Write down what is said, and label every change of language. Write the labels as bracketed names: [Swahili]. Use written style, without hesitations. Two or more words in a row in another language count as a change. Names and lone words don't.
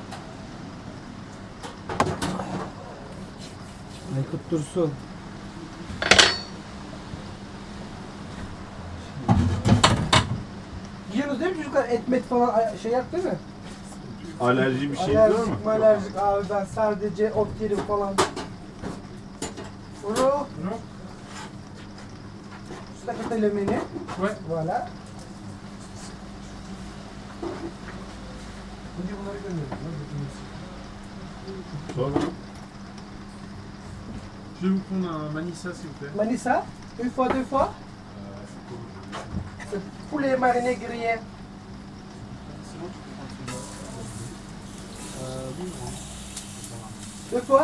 [Turkish] Aykut Dursun. Yiyorsunuz değil mi çocuklar? Et met falan şey yap değil mi? Alerji bir şey var mı? Alerjik malerjik abi ben sadece ot yerim falan. Uro. Sta che te le mene. [French] Ouais. Voilà. [Turkish] Şimdi bunları gönderiyorum. Sonra. [French] Je vais vous prendre un Manissa, s'il vous plaît. Manisa, une fois, deux fois. C'est poulet mariné grillé. Deux fois?